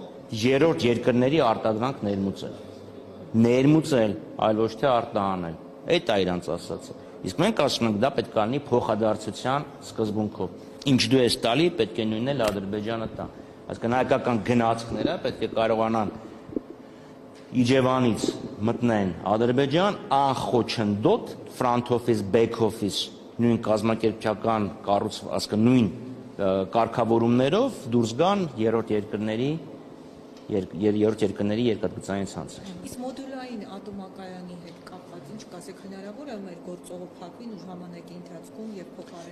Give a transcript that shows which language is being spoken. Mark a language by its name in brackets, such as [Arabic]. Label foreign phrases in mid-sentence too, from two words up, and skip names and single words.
[Armenian] երրորդ երկրների արտադրանք ներմուծել, այլ ոչ թե արտահանել։ Այդ է իրանց ասածը։ Իսկ մենք ասում ենք, դա պետք է լինի փոխադարձության սկզբունքով։ Ինչ դու ես տալի, պետք է նույնն էլ Ադրբեջանը տա։ Այսինքն հայկական գնացքները պետք է կարողանան Իջևանից մտնեն Ադրբեջան անխոչնդոտ [English] front office, back office [Armenian] նույն կազմակերպչական նույն կարգավորումներով դուրս գան երրորդ երկրների երկաթգծային ցանցեր։ Իսկ մոդուլային ատոմակայանի հետ կապված ինչ կասեք, հնարավոր է մեր գործողը փակվի ու ժամանակի ընթացքում եւ փոխարենը։